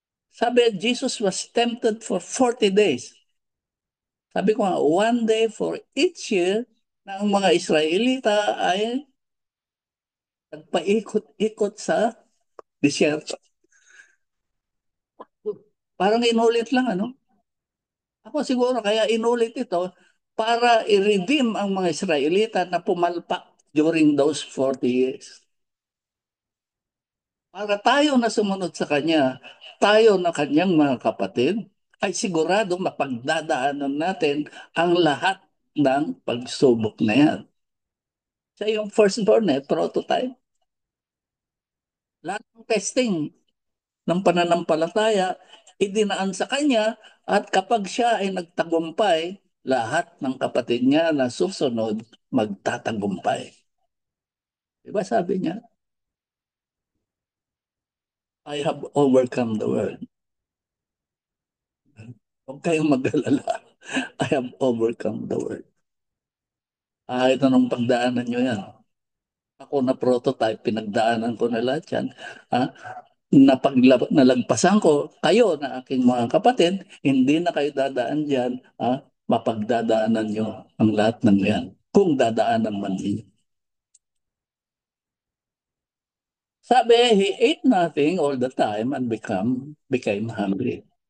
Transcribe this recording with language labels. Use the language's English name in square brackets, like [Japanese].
[Filipino] Sabi, [English] Jesus was tempted for 40 days. [Filipino] Sabi ko nga, [English] one day for each year [Filipino] na ang mga Israelita ay nagpaikot-ikot sa disyerto. Parang inulit lang, ano? Ako siguro kaya inulit ito para i-redeem ang mga Israelita na pumalpak [English] during those 40 years. [Filipino] Para tayo na sumunod sa Kanya, tayo na Kanyang mga kapatid, ay sigurado mapagdadaanan natin ang lahat ng pagsubok na yan. Siya yung firstborn prototype. Lahat ng testing ng pananampalataya, idinaan sa Kanya at kapag siya ay nagtagumpay, lahat ng kapatid niya na susunod magtatagumpay. Diba sabi niya, [English] I have overcome the world. [Filipino] Huwag kayong mag-alala. [English] I have overcome the world. [Filipino] Ito nung pagdaanan nyo yan. Ako na prototype, pinagdaanan ko na lahat yan. Ah, nalagpasan ko, kayo na aking mga kapatid, hindi na kayo dadaan dyan, mapagdadaanan nyo ang lahat ng yan. Kung dadaanan man ninyo. Sabi, [English] he ate nothing all the time and became hungry.